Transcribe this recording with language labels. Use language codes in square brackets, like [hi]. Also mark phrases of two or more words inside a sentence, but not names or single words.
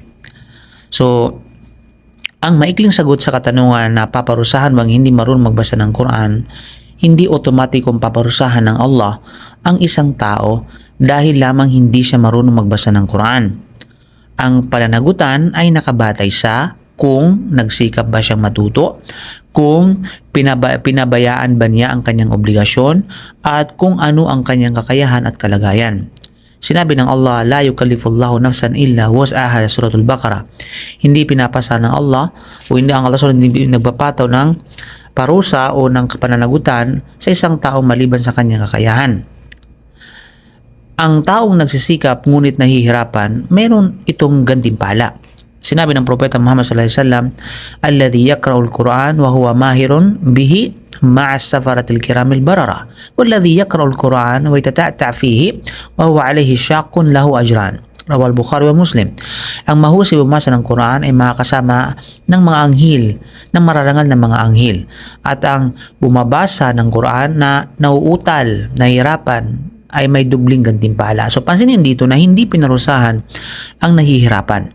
[tl] So, ang maikling sagot sa katanungan na paparusahan ba ang hindi marunong magbasa ng Quran, hindi otomatikong paparusahan ng Allah ang isang tao dahil lamang hindi siya marunong magbasa ng Quran. Ang pananagutan ay nakabatay sa kung nagsikap ba siyang matuto, kung pinabayaan ba niya ang kanyang obligasyon, at kung ano ang kanyang kakayahan at kalagayan. Sinabi ng Allah, [ar] لا يكلف الله نفسا إلا وسعها, [tl] suratul Baqarah. Hindi pinapasa ng Allah o hindi ang Allah hindi nagpapataw ng parusa o ng pananagutan sa isang tao maliban sa kanyang kakayahan. Ang taong nagsisikap ngunit nahihirapan, meron itong gantimpala. Sinabi ng Propeta Muhammad [ar] صلى الله عليه وسلم الذي يقرأ القرآن وهو ماهر به مع السفرة الكرام البررة والذي يقرأ القرآن ويتتعتع فيه وهو عليه شاق له أجران. رواه البخاري ومسلم. [tl] Ang mahusay bumasa ng Quran ay makakasama ng mga anghel, ng mararangal na mga anghel. At ang bumabasa ng Quran na nauutal, nahihirapan, ay may dubling gantimpala. So, pansinin dito na hindi pinarusahan ang nahihirapan.